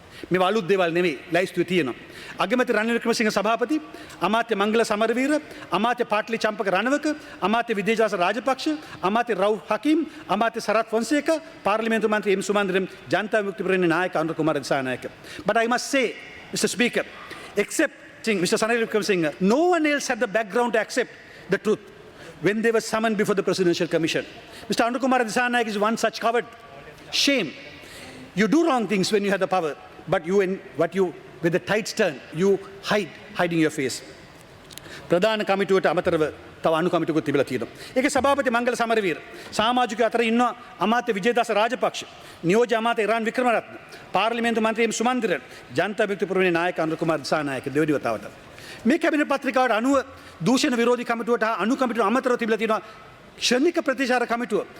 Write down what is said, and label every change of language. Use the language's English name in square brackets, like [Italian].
[Sinhala] මේවා අලුත් දේවල් නෙවෙයි, ලයිස්තුවේ තියෙනවා. අගමැති රනිල් වික්‍රමසිංහ සභාපති, අමාත්‍ය මංගල සමරවීර, අමාත්‍ය පාට්ලි චම්පක රණවක, අමාත්‍ය විජේදාස රාජපක්ෂ, අමාත්‍ය රවුෆ් හකීම්, අමාත්‍ය සරත් ෆොන්සේකා, පාර්ලිමේන්තු මන්ත්‍රී එම් සුමන්ද්‍රම්, ජනතා විමුක්ති පෙරමුණේ නායක Anura Kumara Dissanayake. [English] But I must say, Mr. Speaker, excepting Mr. Sanil Wickremesinghe, no one else had the background to accept the truth when they were summoned before the Presidential Commission. Mr. Anuර Kumar Dissanayake is one such coward. Shame. You do wrong things when you have the power, but with the tides turn, you hiding your face. [Sinhala] ප්‍රධාන කමිටුවට අමතරව තව අනු කමිටුවකුත් තිබිලා තියෙනවා. ඒකේ සභාපති මංගල සමරවීර, සමාජිකයෝ අතර ඉන්නවා අමාත්‍ය විජේදාස රාජපක්ෂ, නියෝජ්‍ය අමාත්‍ය ඉරාන් වික්‍රමරත්න, පාර්ලිමේන්තු මන්ත්‍රී එම් සුමන්දිරන්, ජනතා විමුක්ති පෙරමුණේ නායක අනුර කුමාර දිසානායක දෙවැනි වතාවට. මේ කැබිනට් පත්‍රිකාවට අනුව දූෂණ විරෝධී කමිටුවට අනු කමිටුව අමතරව තිබිලා තියෙනවා ක්ෂණික ප්‍රතිචාර කමිටුව.